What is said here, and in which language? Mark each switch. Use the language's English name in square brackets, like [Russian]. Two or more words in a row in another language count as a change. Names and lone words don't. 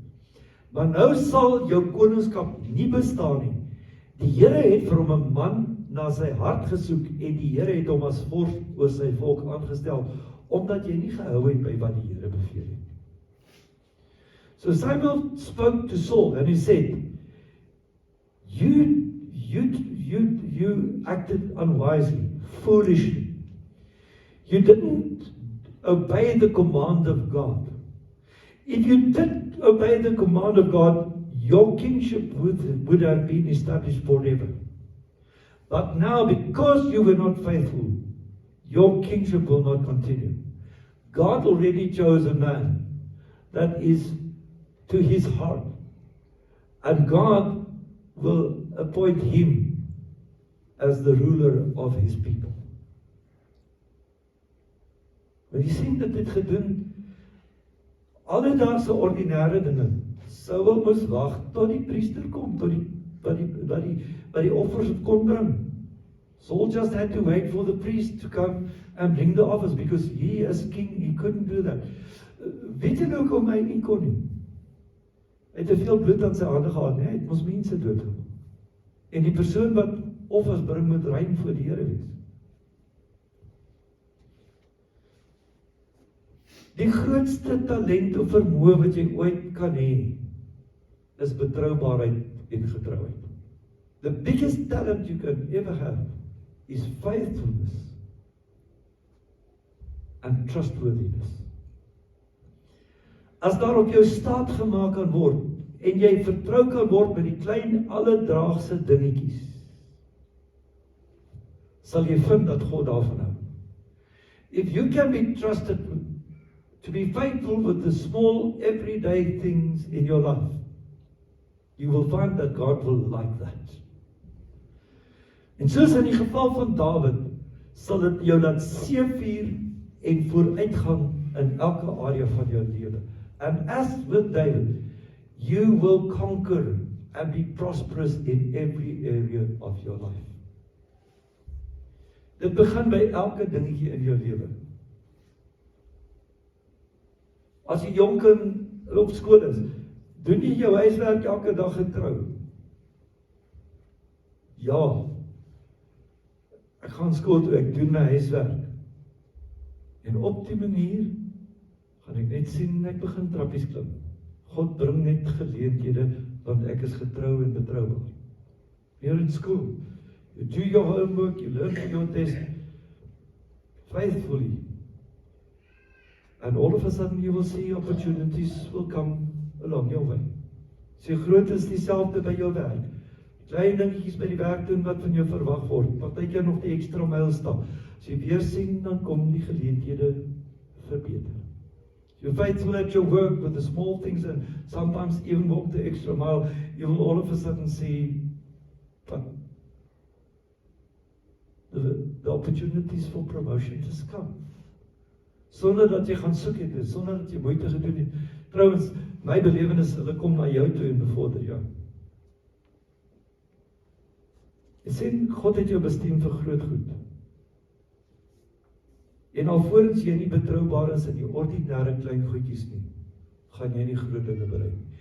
[Afrikaans] Maar nou sal jou koningskap nie bestaan nie. Die Here het vir hom 'n man na sy hart gesoek en die Here het hom as vors oor sy volk aangestel, omdat jy nie gehou het by wat die Here beveel het. [English] So Samuel spoke to Saul and he said, you acted unwisely, foolishly. You didn't obey the command of God. If you did obey the command of God, your kingship would have been established forever. But now, because you were not faithful, your kingship will not continue. God already chose a man that is to his heart, and God will appoint him as the ruler of his people. [Afrikaans] Maar jy sien dat dit gedoen, alledaagse ordinêre dinge. Saul moes wag tot die priester kom, tot die offers kon bring. [English] Saul just had to wait for the priest to come and bring the offers, because he as king, he couldn't do that. [Afrikaans] Weet jy nou hoekom hy nie kon nie? Hy het te veel bloed aan sy hande gehad, nee, hy het mos mense doodgemaak. En die persoon wat offers bring moet rein voor die Here wees. Die grootste talent of vermoë wat jy ooit kan hê, is betroubaarheid en getrouheid. [English] The biggest talent you can ever have is faithfulness and trustworthiness. [Afrikaans] As daar op jou staat gemaak kan word, en jy vertrou kan word met die klein alledaagse dingetjies, sal jy vind dat God daarvan hou. [English] If you can be trusted to be faithful with the small everyday things in your life, you will find that God will like that. [Afrikaans] En soos in die geval van Dawid, sal dit jou laat seëvier en vooruitgang in elke area van jou lewe. [English] And as with David, you will conquer and be prosperous in every area of your life. [Afrikaans] Dit begin by elke dingetjie in jou lewe. As jy jonk en op skool is, doen jy jou huiswerk elke dag getrou? Ja. Ek gaan skool toe, ek doen my huiswerk. En op die manier gaan ek net sien en ek begin trappies klim. God bring net geleenthede, want ek is getrou en betroubaar. [English] You're in school. You do your homework, you learn for your test faithfully. And all of a sudden you will see opportunities will come along your way. [Afrikaans] So groot is dieselfde by jou werk. Klein dingetjies by die werk doen wat van jou verwag word. Partykeer nog die ekstra myl stap. As jy weer sien, dan kom die geleenthede verbeter. [English] You're faithful at your work with the small things, and sometimes even walk the extra mile, you will all of a sudden see the opportunities for promotion just come. [Afrikaans] Sonder dat jy gaan soek het, sonder dat jy moeite gedoen het. Trouwens, my belewenis, hulle kom na jou toe en bevorder jou. Jy sien, God het jou bestem vir groot goed. En alvorens jy nie betroubaar is in die ordinêre klein goedjies nie, gaan jy nie groot dinge bereik nie.